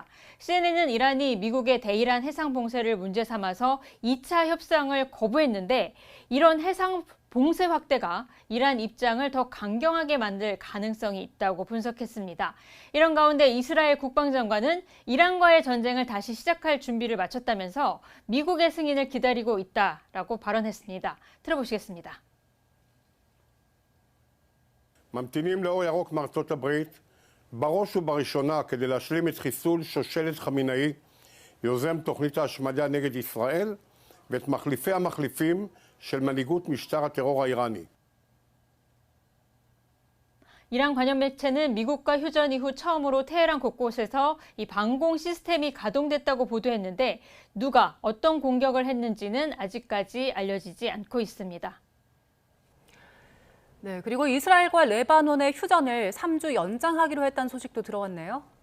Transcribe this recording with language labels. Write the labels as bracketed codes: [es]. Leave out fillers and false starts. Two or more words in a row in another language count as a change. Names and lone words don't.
[ko] CNN은 이란이 미국의 대이란 해상 봉쇄를 문제 삼아서 2차 협상을 거부했는데 이런 해상 봉쇄 확대가 이란 입장을 더 강경하게 만들 가능성이 있다고 분석했습니다. 이런 가운데 이스라엘 국방장관은 이란과의 전쟁을 다시 시작할 준비를 마쳤다면서 미국의 승인을 기다리고 있다라고 발언했습니다. 들어보시겠습니다. [he] ממתינים לאור ירוק מארצות הברית בראש ובראשונה כדי להשלים את חיסול שושלת חמינאי, יוזם תוכנית ההשמדה נגד ישראל, ואת מחליפי המחליפים של מנהיגות משטר הטרור האיראני. [ko] 이란 관련 매체는 미국과 휴전 이후 처음으로 테헤란 곳곳에서 이 방공 시스템이 가동됐다고 보도했는데 누가 어떤 공격을 했는지는 아직까지 알려지지 않고 있습니다. 네, 그리고 이스라엘과 레바논의 휴전을 3주 연장하기로 했다는 소식도 들어왔네요.